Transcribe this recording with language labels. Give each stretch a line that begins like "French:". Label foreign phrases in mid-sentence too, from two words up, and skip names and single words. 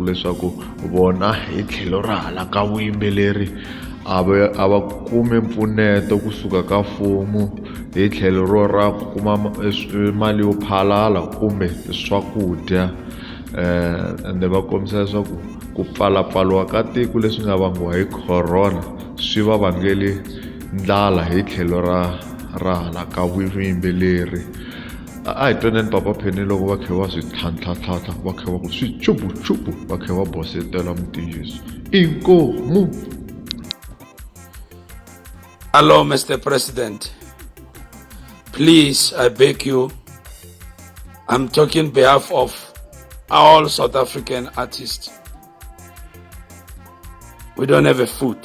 Tsonga: leswaku vona hi tlhelo ra hala ka vuyimbeleri a va kume mpfuneto kusuka ka mfumo hi tlhelo ro ra ku kuma mali yo phalala kumbe swakudya, ende va kombisa leswaku ku pfalapfaliwa ka tiko leswi nga vangiwa hi corona swi va vangeli ndlala hi tlhelo ra hala ka vuyimbeleri. A hi twaneni Papa Penny loko va khe va swi tlhantlhatlhantlha va khe va ku swi chupuchupu va khe va bosetela mutiyiso. Inkomu.
English: Hello, Mr. President. Please, I beg you, I'm talking on behalf of all South African artists. We don't have a food.